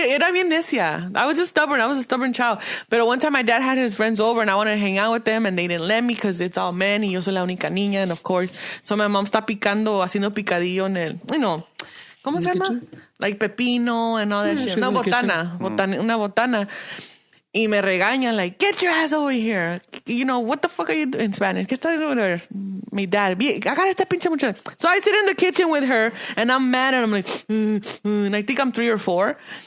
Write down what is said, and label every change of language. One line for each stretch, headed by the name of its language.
English: Era bien necia. I was just stubborn. I was a stubborn child. But one time my dad had his friends over and I wanted to hang out with them and they didn't let me because it's all men y yo soy la única niña.
Spanish: And of course, so my mom está haciendo picadillo en el, ¿cómo se llama?
English: Kitchen? Like pepino and all that shit. Una botana. Una botana. Y me regañan like, get your ass over here. What the fuck are you doing in Spanish? ¿Qué estás doing? My dad, agarra esta pinche muchacha. So I sit in the kitchen with her and I'm mad and I'm like, and I think I'm 3 or 4.